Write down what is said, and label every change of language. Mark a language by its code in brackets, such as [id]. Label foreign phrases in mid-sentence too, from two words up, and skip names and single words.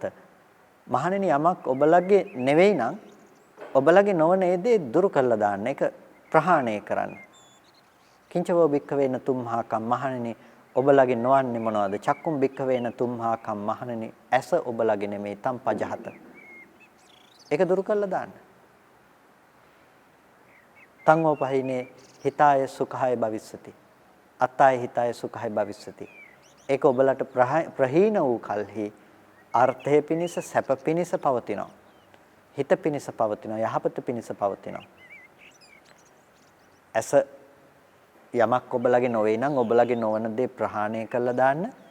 [si] මහණෙනි යමක් ඔබලගේ නෙවෙයි නම් ඔබලගේ නොවන ඒ දේ දුරු කළා දාන්න. ඒක ප්‍රහාණය කරන්න. [pi] කිංචවෝ භික්ඛවේන තුම්හා කම් [si] මහණෙනි ඔබලගේ නොවන්නේ මොනවද? [pi] චක්කුම් භික්ඛවේන තුම්හා කම් [si] මහණෙනි ඇස ඔබලගේ නෙමෙයි [pi] තම් පජහත. [si] ඒක දුරු කළා දාන්න. [pi] තං ඕපහිනේ හිතාය සුඛාය භවිස්සති. අත්තාය හිතාය සුඛාය භවිස්සති. [si] ඒක ඔබලට ප්‍රහීන වූ කල්හි අර්ථය පිණිස සැප පිණිස පවතිනවා. හිත පිණිස පවතිනවා. යහපත පිණිස පවතිනවා. ඇස යමක් ඔබලගේ නොවේ නම් ඔබලගේ නොවන දේ ප්‍රහාණය කළා දාන්න.